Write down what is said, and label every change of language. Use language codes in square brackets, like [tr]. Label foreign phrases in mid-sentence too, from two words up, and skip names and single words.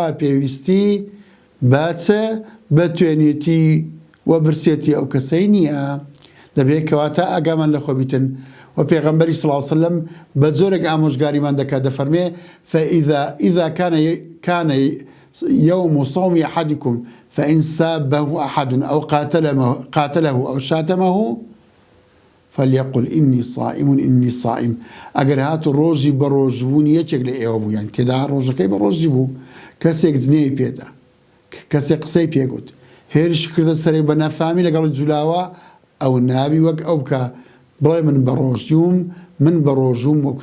[ckb] پێویستی باچە بە توێنێتی و برسێتی ئەو کەسەی نییە دەبێت کەواتە ئاگامان لە خۆ بیتن و پێغەمبەری [ar] صلی الله عليه وسلم [ckb] بە جۆرێک ئامۆژگاریمان دەکات دەفەرمێ [ar] فإذا كان يوم صوم أحدكم فإن سابه أحد أو قاتله أو شاتمه فليقل إني صائم [ckb] ئەگەر هاتو ڕۆژی بە ڕۆژبوونی یەکێک لە ئێوە بوو یان تێدا ڕۆژەکەی بە ڕۆژی بوو کەسێک جنێی پێدا کەسێک قسەی پێگوت هێرش کردە سەرێ بە نەفامی لەگەڵی جولاوە ئەو نابی وەک ئەو بکە بڵێ من بە ڕۆژوم وەکو